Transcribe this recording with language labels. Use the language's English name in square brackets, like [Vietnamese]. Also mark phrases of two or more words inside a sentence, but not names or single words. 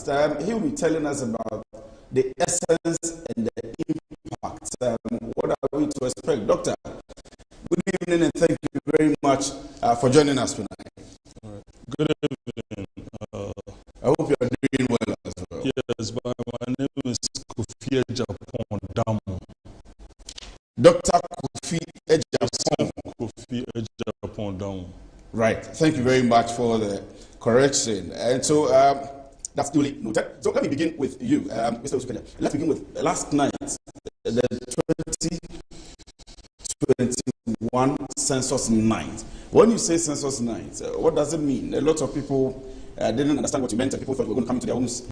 [English] He will be telling us about the essence and the impact. What are we to expect? Doctor, good evening and thank you very much for joining us tonight. All right. Good evening. I hope you are doing well as well. Yes, my name is Kofi Ejapon Damu. Dr. Kofi Ejapon. Kofi Ejapon Damu. Right. Thank you very much for the correction. And so that's duly noted. So let me begin with you, Mr. Usukeja. Let's begin with last night, the 2021 census night. When you say census night, what does it mean? A lot of people didn't understand what you meant, and people thought you were going to come into their homes.